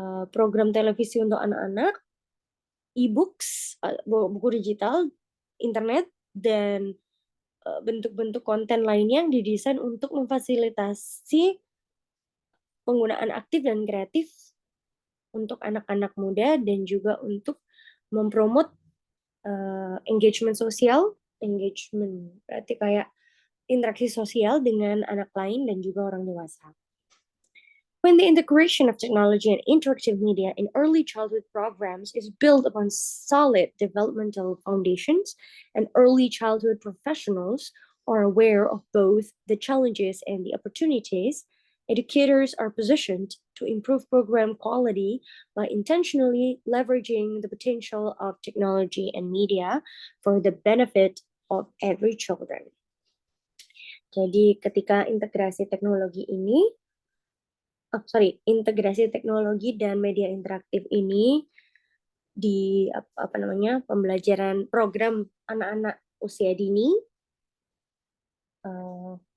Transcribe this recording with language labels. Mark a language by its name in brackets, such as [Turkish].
[Indonesian] program televisi untuk anak-anak, e-books, buku digital, internet, dan bentuk-bentuk konten lainnya yang didesain untuk memfasilitasi penggunaan aktif dan kreatif untuk anak-anak muda dan juga untuk mempromot engagement sosial. Engagement berarti kayak interaksi sosial dengan anak lain dan juga orang dewasa. [English] When the integration of technology and interactive media in early childhood programs is built upon solid developmental foundations, and early childhood professionals are aware of both the challenges and the opportunities, educators are positioned to improve program quality by intentionally leveraging the potential of technology and media for the benefit of every children. [Indonesian] Jadi ketika integrasi teknologi ini integrasi teknologi dan media interaktif ini di apa namanya pembelajaran program anak-anak usia dini eh,